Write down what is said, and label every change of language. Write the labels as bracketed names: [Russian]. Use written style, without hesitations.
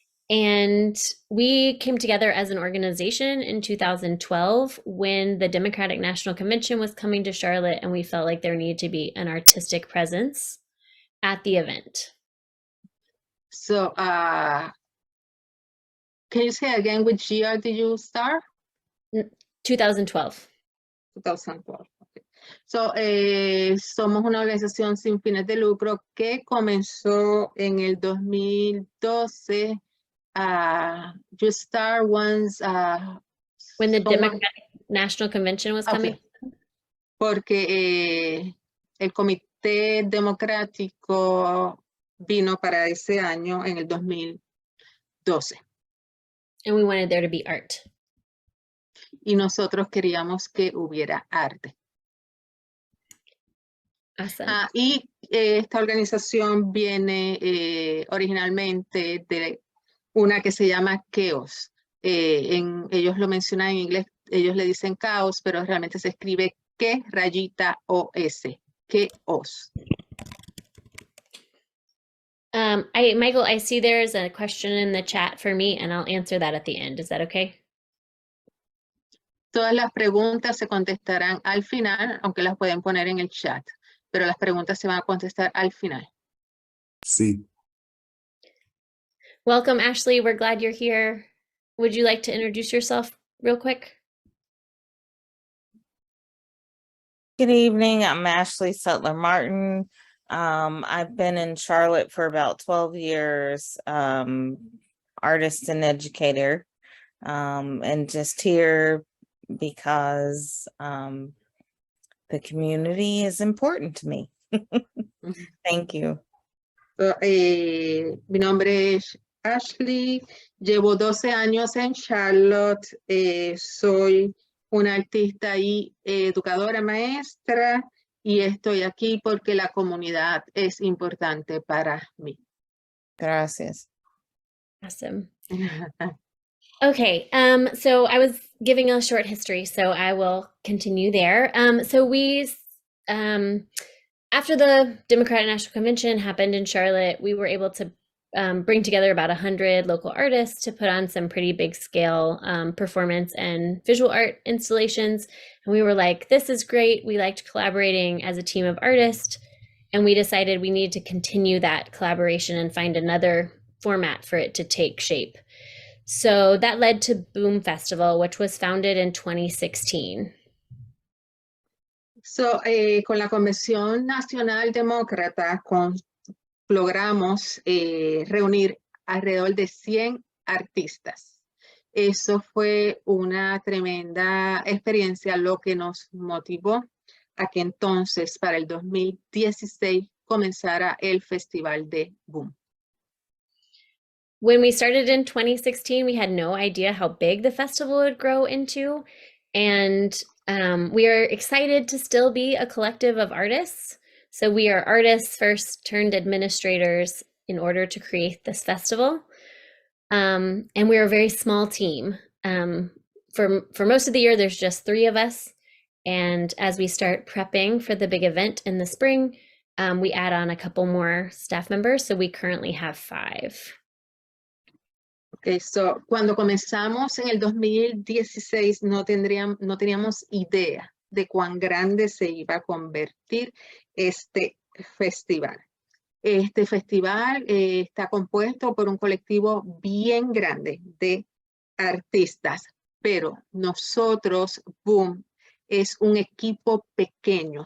[English] And we came together as an organization in 2012 when the Democratic National Convention was coming to Charlotte, and we felt like there needed to be an artistic presence at the event. So, can you say again which year did you start? 2012. 2012. Okay. [Spanish] So, somos una organización sin fines de lucro que comenzó en el 2012. [English] You start once. When the Democratic National Convention was coming. Okay. [Spanish] Porque el Comité Democrático vino para ese año en el 2012. [English] And we wanted there to be art. [Spanish] Y nosotros queríamos que hubiera arte. [English] Awesome. [Spanish] Y esta organización viene originalmente de una que se llama Chaos. Ellos lo mencionan en inglés, ellos le dicen caos, pero realmente se escribe K-O-S, Chaos. [English] Michael, I see there's a question in the chat for me, and I'll answer that at the end. Is that okay? [Spanish] Todas las preguntas se contestarán al final, aunque las pueden poner en el chat, pero las preguntas se van a contestar al final. Sí. [English] Welcome, Ashley. We're glad you're here. Would you like to introduce yourself real quick? Good evening. I'm Ashley Sutler Martin. I've been in Charlotte for about 12 years, artist and educator, and just here because the community is important to me. Thank you. [Spanish] Mi nombre es Ashley, llevo 12 años en Charlotte, soy una artista y educadora maestra y estoy aquí porque la comunidad es importante para mí. Gracias. [English] Awesome. Okay, so I was giving a short history, so I will continue there. So we, after the Democratic National Convention happened in Charlotte, we were able to bring together about 100 local artists to put on some pretty big scale performance and visual art installations. And we were like, this is great. We liked collaborating as a team of artists. And we decided we needed to continue that collaboration and find another format for it to take shape. So that led to BOOM Festival, which was founded in 2016. [Spanish] So, con la Convención Nacional Demócrata logramos reunir alrededor de 100 artistas. Eso fue una tremenda experiencia, lo que nos motivó a que entonces para el 2016 comenzara el Festival de BOOM. [English] When we started in 2016, we had no idea how big the festival would grow into. And we are excited to still be a collective of artists. So we are artists first turned administrators in order to create this festival. And we're a very small team. For most of the year, there's just 3 of us. And as we start prepping for the big event in the spring, we add on a couple more staff members. So we currently have 5. [Spanish] Okay, so cuando comenzamos en el 2016 no teníamos idea de cuán grande se iba a convertir este festival. Este festival está compuesto por un colectivo bien grande de artistas, pero nosotros, BOOM, es un equipo pequeño.